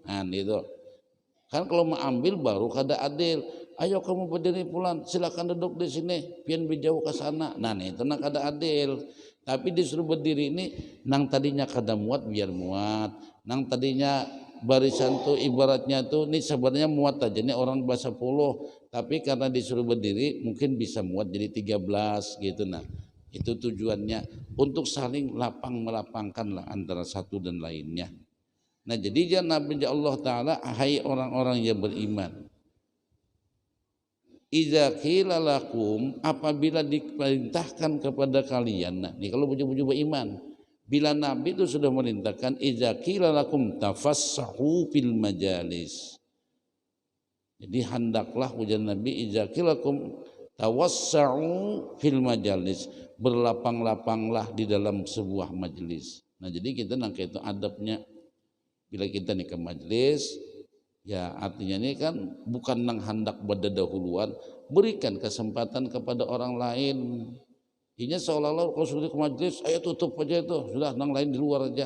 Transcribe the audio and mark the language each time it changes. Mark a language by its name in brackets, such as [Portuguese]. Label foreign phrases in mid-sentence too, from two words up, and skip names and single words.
[Indonesian] Nah itu kan kalau mengambil baru kada adil. Ayo kamu berdiri pulang, silakan duduk di sini, pian bijauh ke sana. Nah itu nak kada adil. Tapi disuruh berdiri ini, nang tadinya kada muat biar muat, nang tadinya barisan tuh ibaratnya tuh ini sebenarnya muat aja nih orang bahasa 10, tapi karena disuruh berdiri mungkin bisa muat jadi 13 gitu. Nah itu tujuannya untuk saling lapang melapangkan lah antara satu dan lainnya. Nah jadi Nabi Allah Ta'ala, hai orang-orang yang beriman, [Arabic] إذا قيل لكم, [Indonesian] apabila diperintahkan kepada kalian. Nah ini kalau buju-buju beriman, bila Nabi itu sudah merintahkan [Arabic] إذا قيل لكم تفسحوا في المجالس, [Indonesian] jadi hendaklah ujar Nabi [Arabic] إذا قيل لكم توسعوا في المجالس, [Indonesian] berlapang-lapanglah di dalam sebuah majelis. Nah jadi kita nangka itu adabnya bila kita nih ke majelis, ya artinya ini kan bukan nang hendak berdahuluan, berikan kesempatan kepada orang lain. Ini seolah-olah kalau sudah ke majelis, ayo tutup aja itu, sudah nang lain di luar aja.